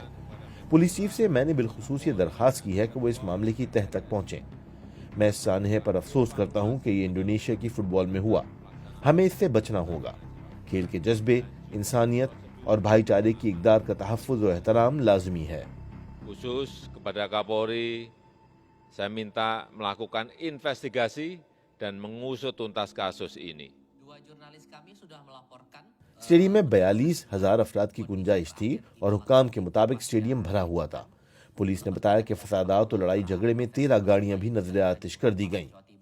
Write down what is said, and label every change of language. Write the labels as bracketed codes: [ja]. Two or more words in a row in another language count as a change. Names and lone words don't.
[ur] پولیس چیف سے میں نے بالخصوص یہ درخواست کی ہے کہ وہ اس معاملے کی تہہ تک پہنچیں۔ میں اس سانحے پر افسوس کرتا ہوں کہ یہ انڈونیشیا کی فٹ بال میں ہوا۔ ہمیں اس سے بچنا ہوگا۔ کھیل کے جذبے، انسانیت اور بھائی چارے کی اقدار کا تحفظ و احترام لازمی ہے۔ [id] Khusus kepada Kapolri, saya minta melakukan investigasi dan mengusut tuntas kasus ini. [ur] اسٹیڈیم میں 42,000 افراد کی گنجائش تھی اور حکام کے مطابق اسٹیڈیم بھرا ہوا تھا۔ پولیس نے بتایا کہ فسادات اور لڑائی جھگڑے میں 13 گاڑیاں بھی نظر آتش کر دی گئیں۔